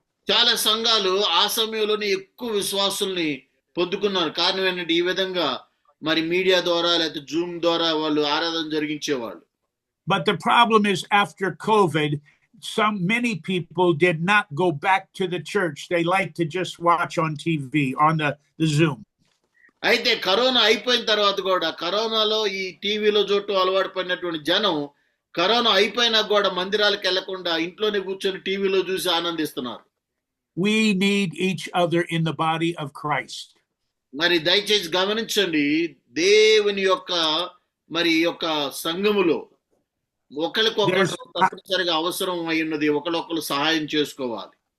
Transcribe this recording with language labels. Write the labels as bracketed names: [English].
[Telugu] చాలా సంఘాలు ఆ సమయంలోనే ఎక్కువ విశ్వాసుల్ని పొందుకున్నారు. కారణం ఏంటంటే ఈ విధంగా మరి మీడియా ద్వారా లేకపోతే జూమ్ ద్వారా వాళ్ళు ఆరాధన జరిగించేవాళ్ళు. [English] But the problem is after COVID, many people did not go back to the church. They like to just watch on TV, on the Zoom. [Telugu] అయితే కరోనా అయిపోయిన తర్వాత కూడా కరోనాలో ఈ టీవీలో చూడటం అలవాటు పడినటువంటి జనం కరోనా అయిపోయినా కూడా మందిరాలకు వెళ్లకుండా ఇంట్లోనే కూర్చొని టీవీలో చూసి ఆనందిస్తున్నారు. [English] We need each other in the body of Christ. [Telugu] మరి దయచేసి గమనించండి, దేవుని యొక్క సంఘములో ఒకరికొకరు తప్పనిసరిగా అవసరం అయి ఉన్నది, ఒకరికొకరు సహాయం చేసుకోవాలి.